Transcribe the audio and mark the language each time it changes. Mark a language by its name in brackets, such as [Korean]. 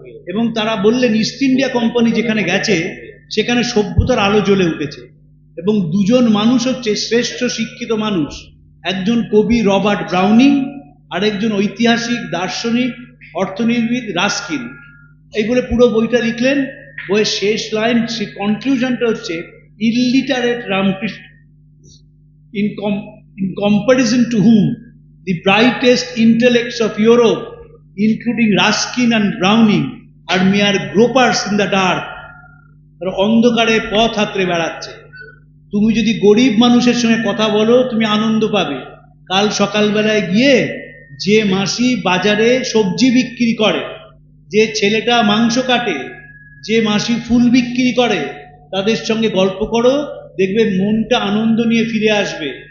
[Bangla] এবং তারা বললেন ইস্ট ইন্ডিয়া কোম্পানি যেখানে গেছে সেখানে সভ্যতার আলো জ্বলে উঠেছে, এবং দুজন মানুষ হচ্ছে শ্রেষ্ঠ শিক্ষিত মানুষ, একজন কবি রবার্ট ব্রাউনিং, আর একজন ঐতিহাসিক, দার্শনিক, অর্থনীতিবিদ রাস্কিন। এই বলে পুরো বইটা লিখলেন। বইয়ের শেষ লাইন, সে কনক্লুশনটা হচ্ছে illiterate [English] Ramakrishna in comparison to whom the brightest intellects of Europe, including Ruskin and Browning, are mere gropers in the dark. [Bangla] তারা অন্ধকারে পথ হাতড়ে বেড়াচ্ছে। তুমি যদি গরিব মানুষের সঙ্গে কথা বলো, তুমি আনন্দ পাবে। কাল সকালবেলায় গিয়ে যে মাসি বাজারে সবজি বিক্রি করে, যে ছেলেটা মাংস কাটে, যে মাসি ফুল বিক্রি করে, তাদের সঙ্গে গল্প করো, দেখবে মনটা আনন্দ নিয়ে ফিরে আসবে।